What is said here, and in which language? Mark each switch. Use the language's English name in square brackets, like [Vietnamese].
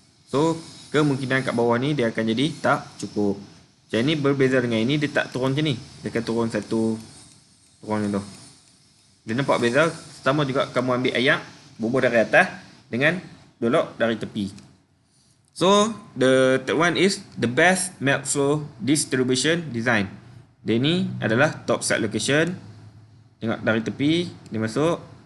[Malay] So, kemungkinan kat bawah ni dia akan jadi tak cukup. Macam ni berbeza dengan ini, dia tak turun macam ni. Dia akan turun satu, turun macam tu. Dia nampak beza. Sama juga kamu ambil ayak, bubur dari atas dengan dolok dari tepi. [English] So, the third one is the best melt flow distribution design. [Malay] Dia ni adalah top side location. Tengok dari tepi, dia masuk.